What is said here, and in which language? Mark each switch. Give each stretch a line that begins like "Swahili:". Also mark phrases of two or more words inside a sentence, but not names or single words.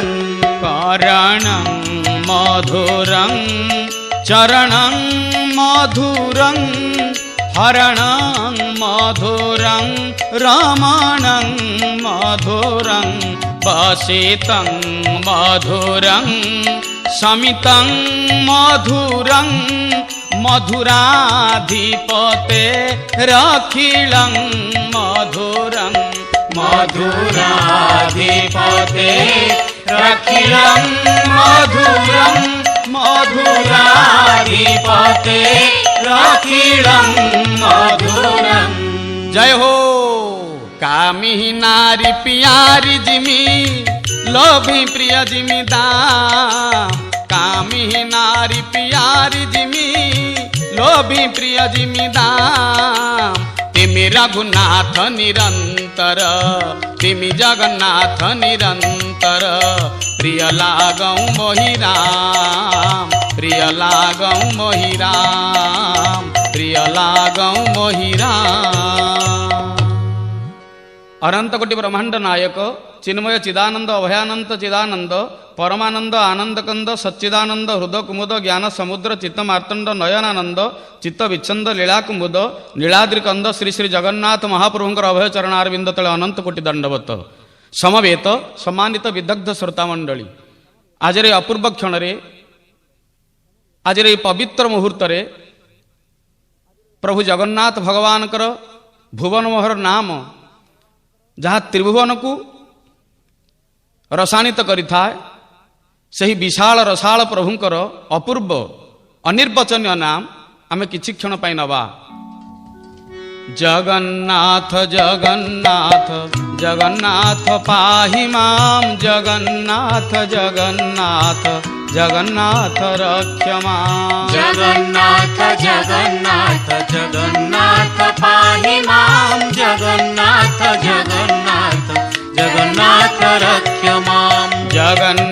Sanskrit: कारणं मधुरं चरणं मधुरं हरणं मधुरं रमणं मधुरं वसितं मधुरं शमितं मधुरं मधुराधिपते रखिलं मधुरं मधुराधिपते रखिलं मधुरं मधुराधिपते रखिलं मधुरं।
Awadhi: जय हो। कामी नारी प्यारी जिमी लोभी प्रिय जिमी दाम कामी नारी प्यारी जिमी लोभी प्रिय जिमी दाम तिमी रघुनाथ निरंतर तिमी जगन्नाथ निरंतर प्रिय लागौ मोहि राम प्रिय लागौ मोहि राम प्रिय लागौ मोहि राम।
Odia: ଅନନ୍ତ କୋଟି ବ୍ରହ୍ମାଣ୍ଡ ନାୟକ ଚିନ୍ମୟ ଚିଦାନନ୍ଦ ଅଭୟାନନ୍ତ ଚିଦାନନ୍ଦ ପରମାନନ୍ଦ ଆନନ୍ଦ କନ୍ଦ ସଚ୍ଚିଦାନନ୍ଦ ହୃଦୟ କୁମୁଦ ଜ୍ଞାନ ସମୁଦ୍ର ଚିତ୍ତ ମାର୍ତ୍ତଣ୍ଡ ନୟନାନନ୍ଦ ଚିତ୍ତ ବିଚ୍ଛନ୍ଦ ଲୀଳା କୁମୁଦ ନୀଳାଦ୍ରି କନ୍ଦ ଶ୍ରୀ ଶ୍ରୀ ଜଗନ୍ନାଥ ମହାପ୍ରଭୁଙ୍କର ଅଭୟ ଚରଣାରବିନ୍ଦ ତଳେ ଅନନ୍ତ କୋଟି ଦଣ୍ଡବତ ସମବେତ ସମ୍ମାନିତ ବିଦଗ୍ଧ ଶ୍ରୋତା ମଣ୍ଡଳୀ ଆଜି ଅପୂର୍ବ କ୍ଷଣ ଆଜି ପବିତ୍ର ମୁହୂର୍ତ୍ତ ପ୍ରଭୁ ଜଗନ୍ନାଥ ଭଗବାନ ଭୁବନ ମୋହର ନାମ ଯାହା ତ୍ରିଭୁବନ କୁ ରସାୟନିତ କରିଥାଏ ସହି ବିଶାଳ ରସାଳ ପ୍ରଭୁଙ୍କର ଅପୂର୍ବ ଅନିର୍ବଚନୀୟ ନାମ ଆମେ କିଛି କ୍ଷଣ ପାଇ ନବା।
Sanskrit: जगन्नाथ जगन्नाथ जगन्नाथ पाहि मां जगन्नाथ जगन्नाथ जगन्नाथ रक्ष मां जगन्नाथ जगन्नाथ जगन्नाथ पाहि मां जगन्नाथ जगन्नाथ जगन्नाथ रक्ष मां